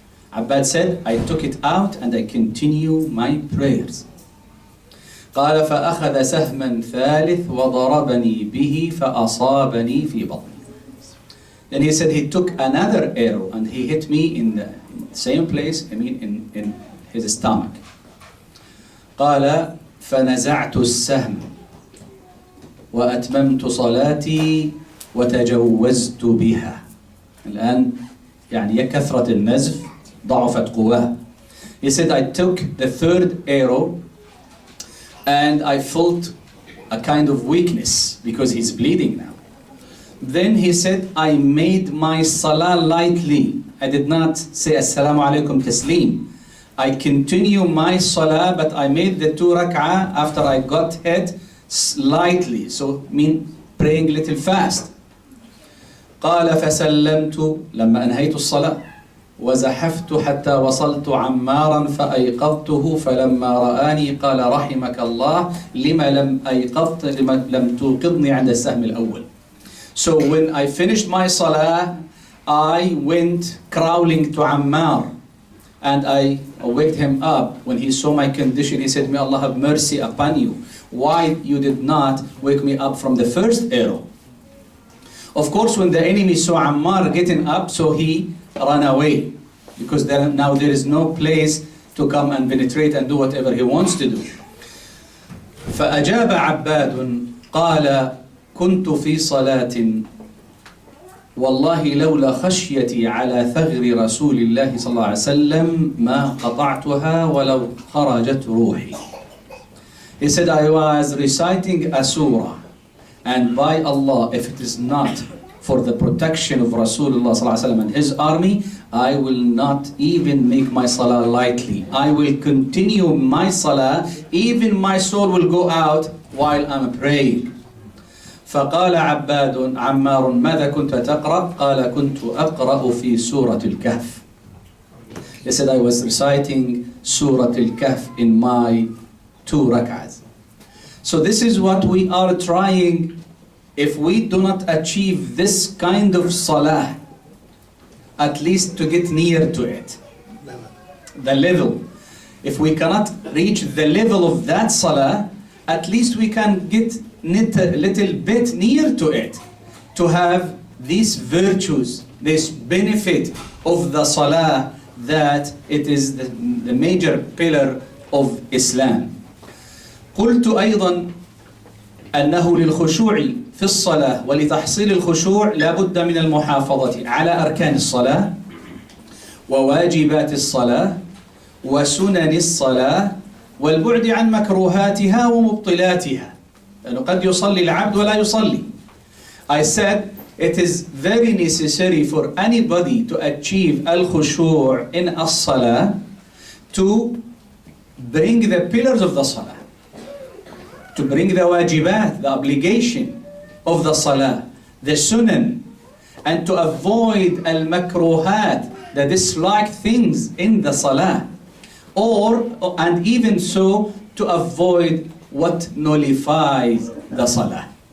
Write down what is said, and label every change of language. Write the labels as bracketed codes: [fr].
[en] Abbad said, I took it out and I continue my prayers. [ar] قال فأخذ سهما ثالث وضربني به فأصابني في بطني. [en] Then he said he took another arrow and he hit me in the same place, in his stomach. [ar] قال فنزعت السهم وأتممت صلاتي وتجوزت بها. الآن يعني يا كثرة النزف ضعفت قواه. [en] He said, I took the third arrow and I felt a kind of weakness because he's bleeding now. Then he said, I made my salah lightly. I did not say assalamu alaikum taslim. I continue my salah, but I made the 2 rak'ah after I got hit lightly. So mean praying a little fast. [ar] قال فسلمت لما أنهيت الصلاة وزحفت حتى وصلت عمارا فأيقظته فلما رآني قال رحمك الله لما لم توقظني عند السهم الأول. [en] So when I finished my salah, I went crawling to Ammar and I waked him up. When he saw my condition, he said, may Allah have mercy upon you. Why you did not wake me up from the first arrow? Of course, when the enemy saw Ammar getting up, so he ran away because now there is no place to come and penetrate and do whatever he wants to do. [ar] فأجاب عباد قال كنت في صلاة والله لولا خشيتي على ثغر رسول الله صلى الله عليه وسلم ما قطعتها ولو خرجت روحي. [en] He said, I was reciting a surah, and by Allah, if it is not for the protection of Rasulullah [ar] صلى الله عليه وسلم [en] and his army, I will not even make my salah lightly. I will continue my salah, even my soul will go out while I'm praying. [ar] فقال عباد عمار ماذا كنت تقرأ؟ قال كنت أقرأ في سورة الكهف. [en] He said, I was reciting Surah Al-Kahf in my 2 rak'ahs. So this is what we are trying. If we do not achieve this kind of salah, at least to get near to it, the level. If we cannot reach the level of that salah, at least we can get a little bit near to it, to have these virtues, this benefit of the salah, that it is the major pillar of Islam. [ar] قلت أيضا أنه للخشوع في الصلاة ولتحصيل الخشوع لابد من المحافظة على أركان الصلاة وواجبات الصلاة وسنن الصلاة والبعد عن مكروهاتها ومبطلاتها. لأنه قد يصلي العبد ولا يصلي. [en] I said it is very necessary for anybody to achieve al-khushu' in as-salah to bring the pillars of the salah, to bring the wajibat, the obligation of the salah, the sunan, and to avoid al-makruhat, the disliked things in the salah, and even so to avoid what nullifies the salah.